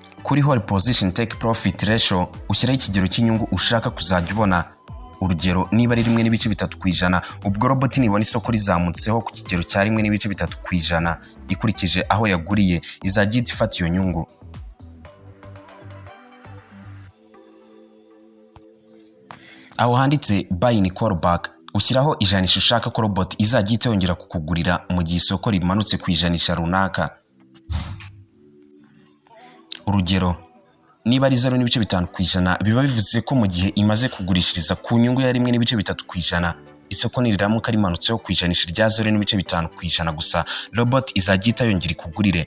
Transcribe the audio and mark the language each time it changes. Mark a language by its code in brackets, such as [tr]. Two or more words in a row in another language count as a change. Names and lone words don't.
[rw] kuri [en] hold position take profit ratio [rw] ushyiraho ikigero cy'inyungu ushaka kuzajya ubona. Urugero, niba ari 1.3%, ubwo robot nibona isoko rizamutseho ku kigero cya 1.3% ikurikije aho yaguriye, izajya ifata iyo nyungu. Aho handitse [en] buy in callback [rw] ushyiraho ijanisha ushaka ko robot izajya yongera kukugurira mu gihe isoko rimanutse ku ijanisha runaka. Urugero, niba ari 0.5%, biba bivuze ko mu gihe imaze kugurishiriza ku nyungu ya 1.3%, isoko niriramuka rimanutseho ku ijanisha rya 0.5% gusa, robot izajya yongera ikugurire.